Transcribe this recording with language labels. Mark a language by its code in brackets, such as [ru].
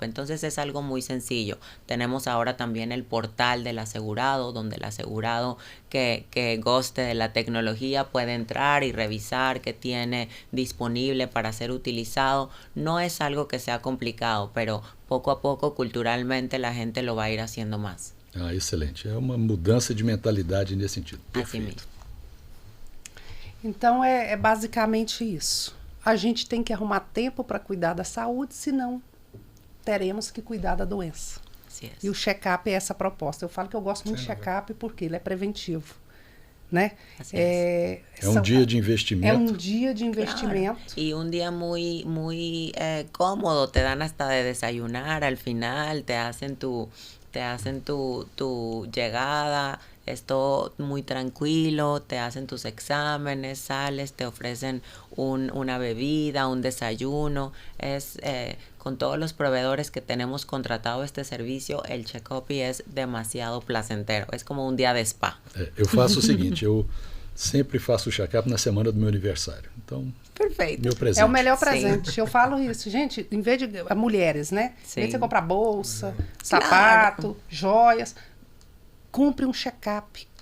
[es] Entonces es algo muy sencillo. Tenemos ahora también el portal del asegurado, donde el asegurado que goste de la tecnología puede entrar y revisar qué tiene disponible para ser utilizado. No es algo que sea complicado, pero poco a poco culturalmente la gente lo va a ir haciendo más. [pt] Ah, excelente. É uma mudança de mentalidade nesse sentido. Assim mesmo. Então é basicamente isso. A gente tem que arrumar tempo para cuidar da saúde, senão teremos que cuidar da doença. E o check-up é essa proposta. Eu falo que eu gosto muito de check-up porque ele é preventivo. Né? É um dia de investimento. É um dia de investimento. [es] Claro. Y un día muy cómodo. Te dan hasta de desayunar al final, te hacen tu llegada. Es todo muy tranquilo, te hacen tus exámenes, sales, te ofrecen una bebida, un desayuno. Con todos los proveedores que tenemos contratado este servicio, el check-up es demasiado placentero. Es como un día de spa. [pt] Eu faço o seguinte, eu sempre faço o check-up na semana do meu aniversário. Então, perfeito. Meu presente. É o melhor presente. Sim. Eu falo isso, gente, em vez de mulheres, né? Sim. Em vez de você comprar bolsa, sapato, joias, compre um check-up.